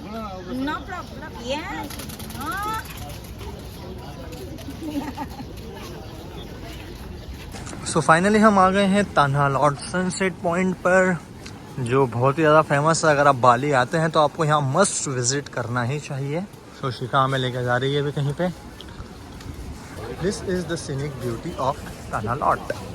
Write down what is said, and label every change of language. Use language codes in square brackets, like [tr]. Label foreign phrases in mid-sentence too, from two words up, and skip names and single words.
[en] No problem. Yes. [hi] सो फाइनली हम आ गए हैं ताना लॉट [en] sunset point [hi] पर, जो बहुत ही ज़्यादा फेमस है। अगर आप बाली आते हैं तो आपको यहाँ [en] must visit [hi] करना ही चाहिए। सो शिखा हमें लेकर जा रही है अभी कहीं पे। [en] This is the scenic beauty of Tanah Lot.